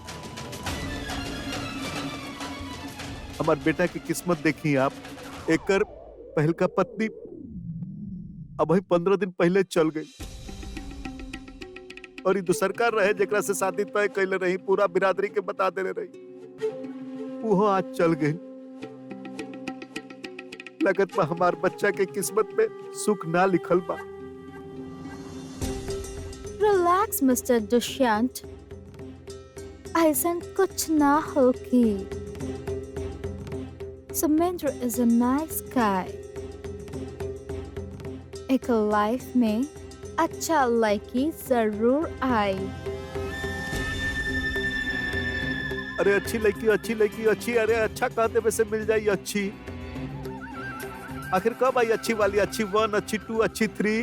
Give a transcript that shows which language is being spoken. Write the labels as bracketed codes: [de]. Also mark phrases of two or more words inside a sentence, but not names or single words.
[bho] हमार बेटा की किस्मत देखी आप, एकर पहल का पत्नी अब 15 दिन पहले चल गई और ये दूसरकार रहे जेकरा से शादी तय कैले रही, पूरा बिरादरी के बता देने रही, वो आज चल गई। लगत बा हमार बच्चा के किस्मत में सुख ना लिखल बा। [en] Relax, Mr. Dushyant. [bho] ऐसा कुछ ना होगी। [en] Sumendra is a nice guy. [bho] एक लाइफ में अच्छा लड़की जरूर आई। अरे अच्छी लड़की, अरे अच्छा कह देवे से मिल जाई अच्छी। आखिर कब आई अच्छी वाली? अच्छी 1, अच्छी 2, अच्छी 3?